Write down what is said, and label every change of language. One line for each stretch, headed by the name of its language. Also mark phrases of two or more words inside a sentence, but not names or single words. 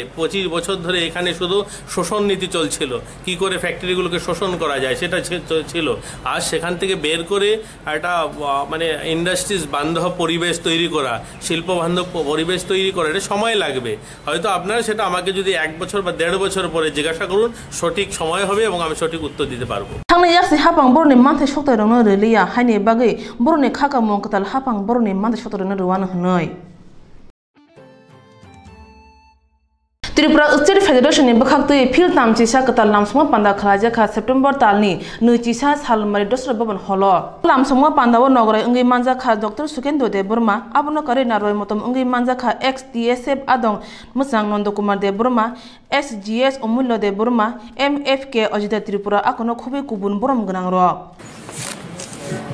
Bangla: 25 বছর ধরে এখানে শুধু শোষণ নীতি চলছিল, কি করে ফ্যাক্টরিগুলোকে শোষণ করা যায় সেটা ছিল। আর সেখান থেকে বের করে একটা ইন্ডাস্ট্রিজ বান্ধব পরিবেশ তৈরি করা, শিল্প বান্ধব পরিবেশ তৈরি করা, এটা সময় লাগবে। হয়তো আপনারা সেটা আমাকে যদি 1 বছর বা 1.5 বছর পরে জিজ্ঞাসা করুন, সঠিক সময় হবে এবং আমি সঠিক উত্তর দিতে পারবো।
Kok Borok: थांनाय याक्सि हापां बरनि मानथाय सक्ताय रंनो रेलिया हायनि बागै बरनि खाका मंकताल हापां बरनि मानथाय सक्ताय रंनो रुवानो हनै त्रिपुरा स्टेट फेडरेशन नि बखाक्तै फिल तामचिसा कताल लामसमा पान्दा खालाजाखा सेप्टेम्बर तालनि 2 सालमारि दसरा भवन हलो लामसमा पान्दाव नगरै अंगै मानजाखा डॉक्टर सुकेन्द्र देव बर्मा आबनो करे नारय मतम अंगै मानजाखा एक्स टीएसएफ आदं मोजां नंद कुमार देव बर्मा एसजीएस अमूल्य देव बर्मा एमएफके अजिता त्रिपुरा आकोनो खुबै गुबुन बरम गोनां रक